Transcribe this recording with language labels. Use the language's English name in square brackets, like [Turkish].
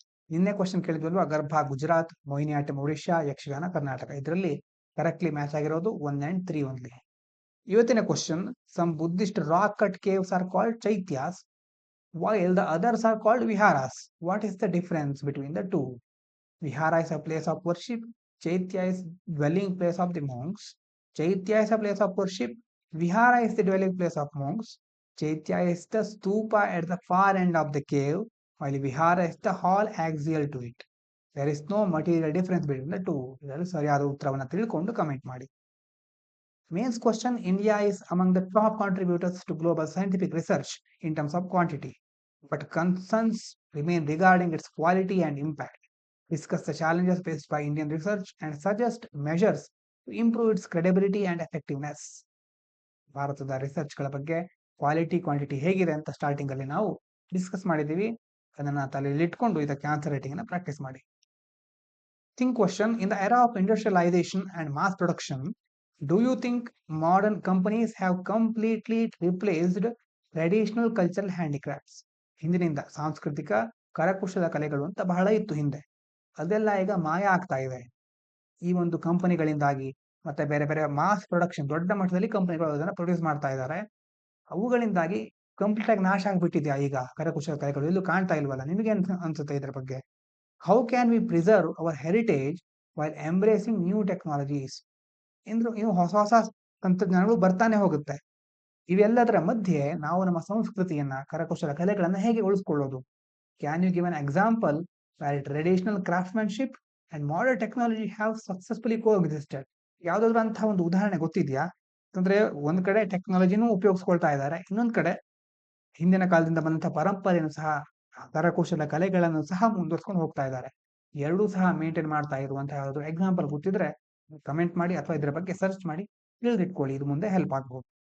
[Kannada] ನಿನ್ನೆ ಕ್ವಶನ್ ಕೇಳಿದ್ವಲ್ವಾ, ಗರ್ಭ ಗುಜರಾತ್, ಮೊಹಿನಿಯಾಟ್ಟಂ ಒಡಿಶಾ, ಯಕ್ಷಗಾನ ಕರ್ನಾಟಕ. ಇದರಲ್ಲಿ ಕರೆಕ್ಟ್ಲಿ ಮ್ಯಾಚ್ ಆಗಿರೋದು 1 and 3 ಓನ್ಲಿ. ಇವತ್ತಿನ question, [English] Some Buddhist rock cut caves are called chaityas while the others are called viharas. What is the difference between the two? Vihara is a place of worship. Chaitya is dwelling place of the monks. Chaitya is a place of worship. Vihara is the dwelling place of monks. Chaitya is the stupa at the far end of the cave, while Vihara is the hall axial to it. There is no material difference between the two. [Kannada] ಇದರಲ್ಲಿ ಸರಿಯಾದ ಉತ್ತರವನ್ನು ತಿಳ್ಕೊಂಡು comment ಮಾಡಿ. [English] Mains question, India is among the top contributors to global scientific research in terms of quantity, but concerns remain regarding its quality and impact. Discuss the challenges faced by Indian research and suggest measures to improve its credibility and effectiveness. [Kannada] ಭಾರತದ ರಿಸರ್ಚ್ಗಳ ಬಗ್ಗೆ quality quantity ಹೇಗಿದೆ ಅಂತ starting ಅಲ್ಲಿ ನಾವು discuss ಮಾಡಿದ್ದೀವಿ. ಅದನ್ನ ತಲೆಯಲ್ಲಿ ಇಟ್ಕೊಂಡು ಇದಕ್ಕೆ ಆನ್ಸರ್ ರೈಟಿಂಗ್ ಅನ್ನ ಪ್ರಾಕ್ಟೀಸ್ ಮಾಡಿ. [English] Think question, in the era of industrialization and mass production, do you think modern companies have completely replaced traditional cultural handicrafts? [Kannada] ಹಿಂದಿನಿಂದ ಸಾಂಸ್ಕೃತಿಕ ಕರಕುಶಲ ಕಲೆಗಳು ಅಂತ ಬಹಳ ಇತ್ತು ಹಿಂದೆ, ಅದೆಲ್ಲ ಈಗ ಮಾಯ ಆಗ್ತಾ ಇದೆ ಈ ಒಂದು ಕಂಪನಿಗಳಿಂದಾಗಿ. ಮತ್ತೆ ಬೇರೆ ಬೇರೆ ಮಾಸ್ ಪ್ರೊಡಕ್ಷನ್, ದೊಡ್ಡ ಮಟ್ಟದಲ್ಲಿ ಕಂಪನಿಗಳು ಅದನ್ನ ಪ್ರೊಡ್ಯೂಸ್ ಮಾಡ್ತಾ ಇದ್ದಾರೆ. ಅವುಗಳಿಂದಾಗಿ ಕಂಪ್ಲೀಟ್ ಆಗಿ ನಾಶ ಆಗ್ಬಿಟ್ಟಿದ್ಯಾ ಈಗ ಕರಕುಶಲ ಕಲೆಗಳು? ಎಲ್ಲೂ ಕಾಣ್ತಾ ಇಲ್ವಲ್ಲ. ನಿಮಗೆ ಅನ್ಸುತ್ತೆ ಇದ್ರ ಬಗ್ಗೆ? [English] How can we preserve our heritage while embracing new technologies? [Kannada] ಇನ್ನು ಹೊಸ ಹೊಸ ತಂತ್ರಜ್ಞಾನಗಳು ಬರ್ತಾನೆ ಹೋಗುತ್ತೆ. ಇವೆಲ್ಲದರ ಮಧ್ಯೆ ನಾವು ನಮ್ಮ ಸಂಸ್ಕೃತಿಯನ್ನ, ಕರಕುಶಲ ಕಲೆಗಳನ್ನ ಹೇಗೆ ಉಳಿಸ್ಕೊಳ್ಳೋದು? [English] Can you give an example where traditional craftsmanship and modern technology have successfully coexisted? [Kannada] ಯಾವ್ದಾದ್ರು ಅಂತಹ ಒಂದು ಉದಾಹರಣೆ ಗೊತ್ತಿದ್ಯಾ? ಅಂದ್ರೆ ಒಂದ್ ಕಡೆ ಟೆಕ್ನಾಲಜಿನೂ ಉಪಯೋಗಿಸ್ಕೊಳ್ತಾ ಇದ್ದಾರೆ, ಇನ್ನೊಂದ್ ಕಡೆ ಹಿಂದಿನ ಕಾಲದಿಂದ ಬಂದಂತಹ ಪರಂಪರೆಯನ್ನು ಸಹ, ಕರಕುಶಲ ಕಲೆಗಳನ್ನು ಸಹ ಮುಂದುವರ್ಸ್ಕೊಂಡು ಹೋಗ್ತಾ ಇದ್ದಾರೆ. ಎರಡೂ ಸಹ ಮೇಂಟೈನ್ ಮಾಡ್ತಾ ಇರುವಂತಹ ಯಾವ್ದಾದ್ರು ಎಕ್ಸಾಂಪಲ್ ಗೊತ್ತಿದ್ರೆ ಕಮೆಂಟ್ ಮಾಡಿ, ಅಥವಾ ಇದ್ರ ಬಗ್ಗೆ ಸರ್ಚ್ ಮಾಡಿ ತಿಳಿದಿಟ್ಕೊಳ್ಳಿ, ಇದು ಮುಂದೆ ಹೆಲ್ಪ್ ಆಗ್ಬಹುದು.